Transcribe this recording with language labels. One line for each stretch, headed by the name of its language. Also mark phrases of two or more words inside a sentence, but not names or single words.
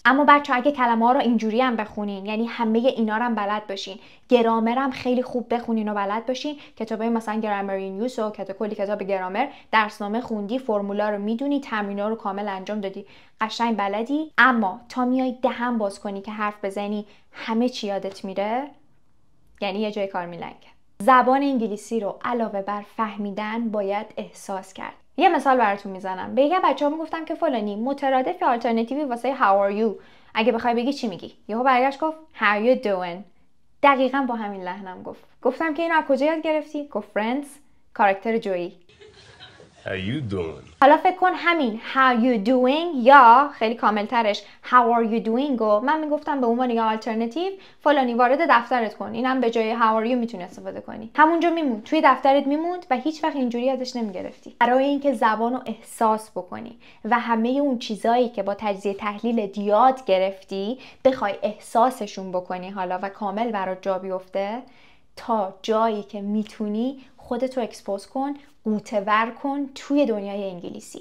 Persian: اما بچه‌ها اگه کلمه‌ها رو اینجوری هم بخونین، یعنی همه اینا رو هم بلد باشین، گرامر هم خیلی خوب بخونین و بلد باشین، کتابای مثلا گرامر نیوز و کلی کتاب گرامر، درسنامه خوندی، فرمولا رو میدونی، تمرینا رو کامل انجام دادی، قشنگ بلدی، اما تا میای دهن باز کنی که حرف بزنی همه چی یادت میره، یعنی یه جای کار میلنگه. زبان انگلیسی رو علاوه بر فهمیدن باید احساس کرد. یه مثال براتون میزنم. به یه بچه‌ها میگفتم که فلانی مترادف یا آلترناتیوی واسه
English: how are you
Persian: اگه بخوای بگی چی میگی؟ یهو برگشت گفت
English: how you doing.
Persian: دقیقاً با همین لحنم گفت. گفتم که اینو از کجا یاد گرفتی؟ گفت friends، کاراکتر جویی.
English: How you doing؟
Persian: حالا فکر کن همین
English: how you doing
Persian: یا خیلی کاملترش
English: how are you doing
Persian: و من میگفتم به عنوان یه آلترناتیو فلانی وارد دفترت کن، اینم به جای
English: how are you
Persian: میتونی استفاده کنی. همونجا میموند، توی دفترت میموند و هیچ وقت اینجوری یادش نمیگرفتی. برای اینکه زبان رو احساس بکنی و همه اون چیزایی که با تجزیه تحلیل یاد گرفتی بخوای احساسشون بکنی حالا و کامل برات جا بیفته، تا جایی که میتونی خودتو اکسپوز کن، قوطه‌ور کن توی دنیای انگلیسی.